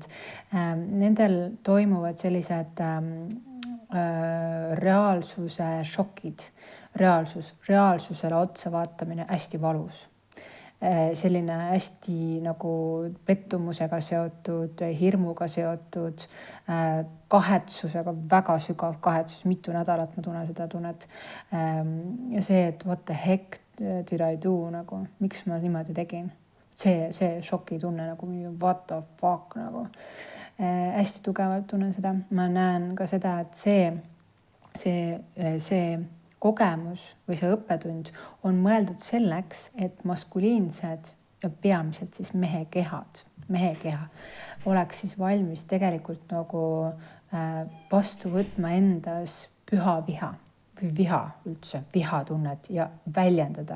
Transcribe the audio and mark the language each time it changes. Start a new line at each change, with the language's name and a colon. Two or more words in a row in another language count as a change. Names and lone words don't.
Estonian: Nendel toimuvad sellised reaalsuse šokid, reaalsusele otsa vaatamine hästi valus. Selline hästi nagu pettumusega seotud, hirmuga seotud, kahetsusega, väga sügav kahetsus, mitu nädalat ma tunnen seda tunnet. Ja see, et
English: what the heck did I do,
Estonian: nagu, miks ma niimoodi tegin? See šoki tunne nagu
English: what the fuck
Estonian: nagu. Hästi tugevalt tunnen seda. Ma näen ka seda, et see kogemus või see õppetund on mõeldud selleks, et maskuliinsed ja peamiselt siis mehe keha oleks siis valmis tegelikult nagu vastu võtma endas püha viha või viha tunnet ja väljendada.